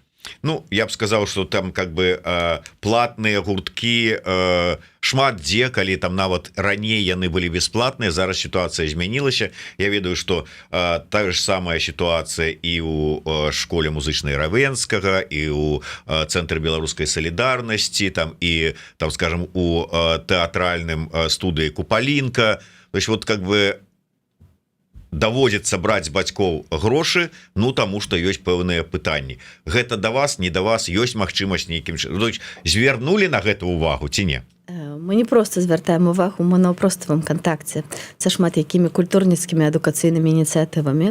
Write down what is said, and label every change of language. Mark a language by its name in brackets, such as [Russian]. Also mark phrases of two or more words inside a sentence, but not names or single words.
[Belarusian] Я б сказаў, што там [Russian] как бы [Belarusian] платныя гурткі шмат дзе, калі там нават раней яны былі бясплатныя, зараз сітуацыя змянілася. Я ведаю, што тая ж самая сітуацыя і ў школе музычнай Равенскага, і ў цэнтры беларускай салідарнасці, там і там, скажем, у тэатральным студыі Купалінка. [Russian] То есть вот как бы [Belarusian] даводзіцца браць з бацькоў грошы, таму што ёсць пэўныя пытанні. Гэта да вас, не да вас, ёсць магчымасць нейкім чынам. Звярнулі на гэта ўвагу ці не? Мы не проста звяртаем увагу, мы на проставым кантакце са шмат якімі культурніцкімі адукацыйнымі ініцыятывамі.